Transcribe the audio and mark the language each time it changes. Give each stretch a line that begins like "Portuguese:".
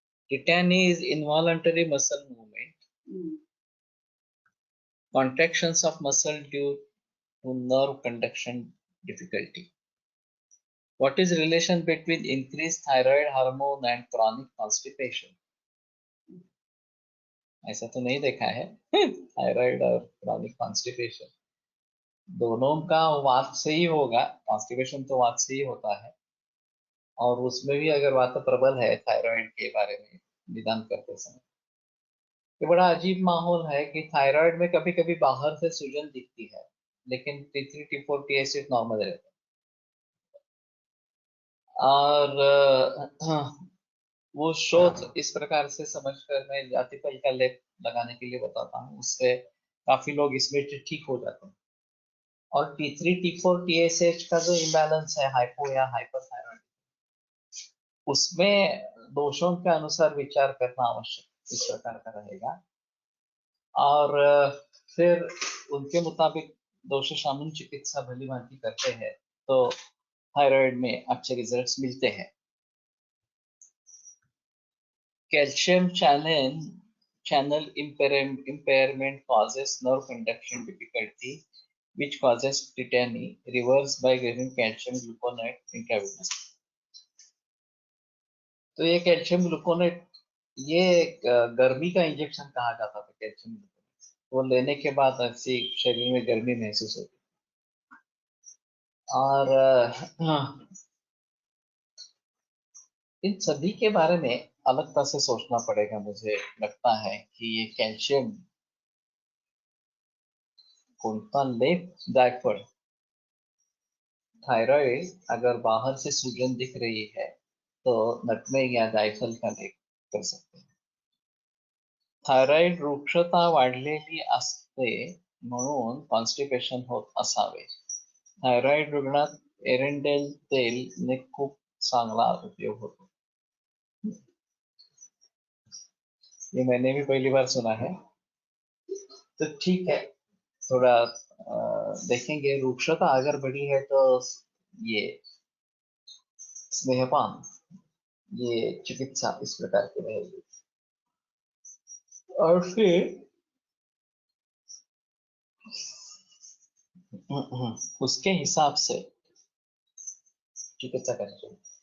English: Tetany is involuntary muscle movement, contractions of muscle due to nerve conduction difficulty. What is relation between increased thyroid hormone and chronic constipation?
Hindi: ऐसा तो नहीं देखा है thyroid और chronic constipation दोनों का वात से ही होगा. कॉन्स्टिपेशन तो वात से ही होता है, और उसमें भी अगर वात प्रबल है थायराइड के बारे में निदान करते समय, ये बड़ा अजीब माहौल है कि थायराइड में कभी कभी बाहर से सूजन दिखती है, लेकिन T3 T4 T8 नॉर्मल रहता है. और वो शोध इस प्रकार से समझकर मैं जातिपल का लेप लगाने के लिए बताता हूँ, उससे काफी लोग इसमें ठीक हो जाते हैं. और T3 T4 TSH का जो इम्बैलेंस है, हाइपो या हाइपरथायरॉइड, उसमें दोषों के अनुसार विचार करना आवश्यक इस प्रकार का रहेगा, और फिर उनके मुताबिक दोष शामन चिकित्सा भली भांति करते हैं तो थायराइड में अच्छे रिजल्ट्स मिलते हैं.
English: Calcium channel impairment causes nerve conduction difficulty, which causes tetany, reversed by giving calcium gluconate intravenously.
Hindi: तो ये कैल्शियम ग्लूकोनेट, ये गर्मी का इंजेक्शन कहा जाता था कैल्शियम ग्लूकोनेट, वो लेने के बाद ऐसी शरीर में गर्मी महसूस होती. और इन सभी के बारे में अलगता से सोचना पड़ेगा. मुझे लगता है कि ये कैल्शियम कोणता लेप जायफळ, थायराइड अगर बाहर से सूजन दिख रही है तो नटमेग या जायफल का लेप कर सकते हैं.
Marathi: थायराइड वृक्षता वाढलेली असते म्हणून कॉन्स्टिपेशन होत असावे. थायराइड रुग्णात एरेंडेल तेल ने खूप चांगला उपयोग होतो.
Hindi: ये मैंने भी पहली बार सुना है, तो ठीक है, थोड़ा देखेंगे. वृक्षता अगर बढ़ी है तो ये स्नेहपान, ये चिकित्सा इस प्रकार की रहेगी, और फिर उसके हिसाब से चिकित्सा करनी चाहिए.